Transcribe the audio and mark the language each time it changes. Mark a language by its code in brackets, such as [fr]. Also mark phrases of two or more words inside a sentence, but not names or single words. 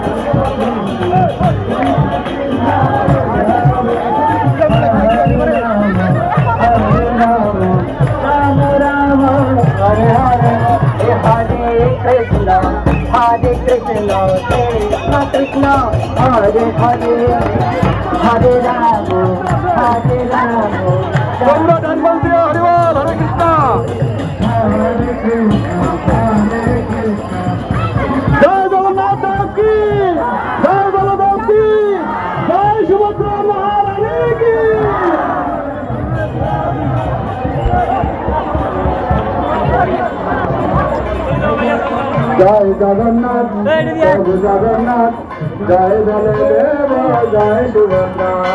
[sa] Hare Krishna, Krishna Krishna, Hare Hare, Hare Rama, Hare Rama. Hare Krishna, Hare Krishna, Hare Krishna. [bn] জয় জগন্নাথ কি, জয় বলদেব কি, জয় সুভদ্রা মহারানী কি। জয় জগন্নাথ, প্রভু জগন্নাথ, জয় বলদেব, জয় সুভদ্রা।